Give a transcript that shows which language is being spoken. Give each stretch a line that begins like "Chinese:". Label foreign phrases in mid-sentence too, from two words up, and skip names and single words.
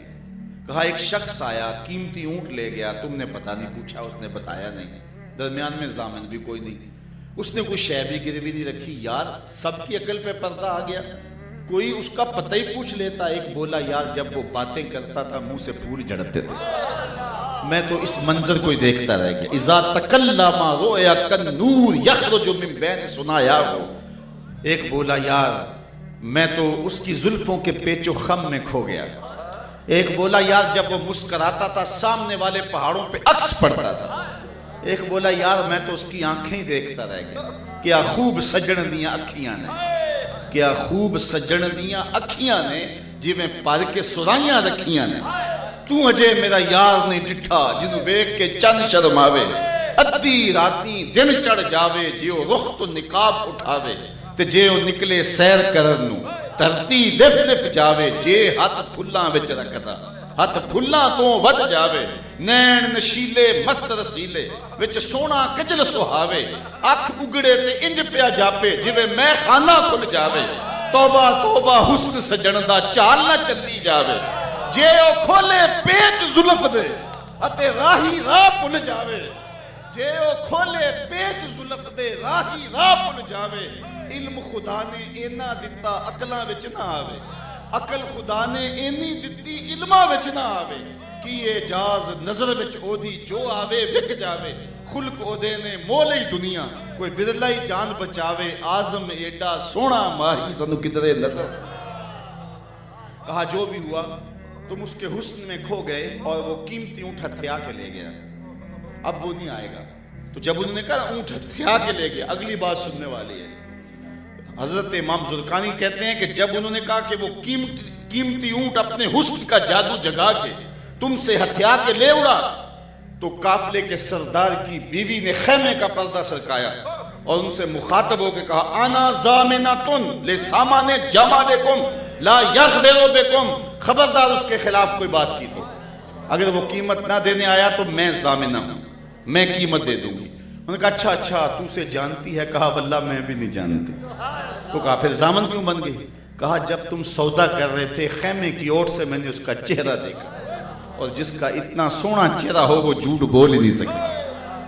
Urdu: کہا ایک شخص آیا, قیمتی اونٹ لے گیا, تم نے پتہ نہیں پوچھا, اس نے بتایا نہیں, درمیان میں ضامن بھی کوئی نہیں, اس نے کوئی شے بھی گروی نہیں رکھی. یار سب کی عقل پہ پردہ آ گیا, کوئی اس کا پتہ ہی پوچھ لیتا. ایک بولا یار جب وہ باتیں کرتا تھا منہ سے پھول جھڑتے تھے. میں تو اس منظر کو ہی دیکھتا رہ گیا.
Arabic: اذا تکلم رؤیا کالنور یخرج من بین ثنایاہ.
Urdu: ایک بولا یار میں تو اس کی زلفوں کے پیچ و خم میں کھو گیا. ایک بولا یار جب وہ مسکراتا تھا سامنے والے پہاڑوں پہ عکس پڑتا تھا. ایک بولا یار میں تو اس کی آنکھیں ہی دیکھتا رہ گیا.
Punjabi: کیا خوب سجن دیاں اکھیاں نے, کیا خوب سجن دیاں اکھیاں نے, جویں پر کے سرائیاں رکھیاں نے. تو اجے میرا یار نہیں ڈٹھا جنوں ویکھ کے چند شرماوے. ادھی راتی دن چڑھ جاوے جیو رخ تو نقاب اٹھاوے. تے جے او نکلے سیر کرن نو دھرتی لف لف جاوے. جے ہاتھ پھلاں وچ رکھدا ہاتھ پھلاں تو ود جاوے. نین نشیلے مست رسیلے وچ سونا کجل سہاوے. اکھ اگڑے تے انج پیا جاپے جویں میں خانہ کھل جاوے. توبہ توبہ حسن سجن دا چال نہ چلی جاوے. جے او کھولے پیچ زلف دے اتے راہی راہ پھل جاوے. جے او کھولے پیچ زلف دے راہی راہ پھل جاوے. علم خدا نے اینا دتا عقلاں وچ نہ آوے. عقل خدا نے اینی دتی علماں وچ نہ آوے. کی اعجاز نظر وچ او دی جو آوے وک جاوے. خلق او دے نے مولئی دنیا کوئی ورلا ہی جان بچاوے. آزم ایڈا سونا ماہی سنو کدرے نظر.
Urdu: کہا جو بھی ہوا تم اس کے حسن میں کھو گئے اور وہ قیمتی اونٹ ہتھیا کے لے گیا, اب وہ نہیں آئے گا. تو جب انہوں نے کہا اونٹ ہتھیا کے لے گیا, اگلی بات سننے والی ہے. حضرت امام زرقانی کہتے ہیں کہ جب انہوں نے کہا کہ وہ قیمتی اونٹ اپنے حسن کا جادو جگا کے تم سے ہتھیا کے لے اڑا, تو قافلے کے سردار کی بیوی نے خیمے کا پردہ سرکایا اور ان سے مخاطب ہو کے کہا
Arabic: انا ضامنۃ لسامان جمالکم لا یغدر بکم.
Urdu: خبردار اس کے خلاف کوئی بات کی تو اگر وہ قیمت نہ دینے آیا تو میں ضامنہ ہوں, میں قیمت دے دوں گی. انہوں نے کہا اچھا تو اسے جانتی ہے؟ کہا واللہ میں بھی نہیں جانتی. تو کہا پھر ضامن کیوں بن گئی؟ کہا جب تم سودا کر رہے تھے خیمے کی اوٹ سے میں نے اس کا چہرہ دیکھا, اور جس کا اتنا سونا چہرہ ہو وہ جھوٹ بول ہی نہیں سکتا.